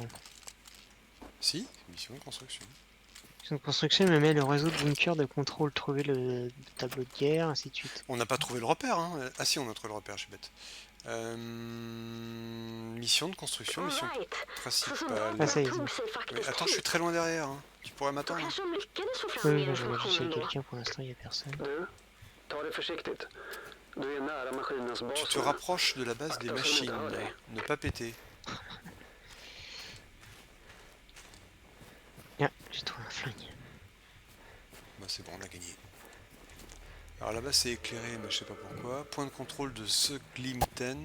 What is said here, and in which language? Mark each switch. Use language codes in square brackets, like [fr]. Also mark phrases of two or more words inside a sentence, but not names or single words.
[fr] Si, mission de construction. Mission de construction, il me met le réseau de bunkers de contrôle, trouver le tableau de guerre, ainsi de suite. On n'a pas trouvé le repère, hein. Ah si, on a trouvé le repère, je suis bête. Mission de construction, mission [sv] Alright. Så [fr] principale. Ah, ça y est, [sv] soldaterna [fr] c'est [sv] tog sig [fr] Oui, [sv] faktiskt [fr] attends, je suis [sv] hit. [fr] très loin derrière, hein. Tu pourrais [sv] Då [fr] m'attendre? [sv] kanske de lyckades få fram [fr] Oui, [sv] mer [fr] moi je regarde juste [sv] information [fr] s'il y a [sv] ändå. [fr] quelqu'un, pour l'instant il n'y a personne. [sv] Du, ta det försiktigt. Du är nära maskinens bas. [fr] Tu te [sv] nu. [fr] rapproches de la base des machines. Ne pas péter. Ah, j'ai trouvé un flingue. Bah c'est bon, on a gagné. Alors là-bas c'est éclairé, mais je sais pas pourquoi. Point de contrôle de Söglimten.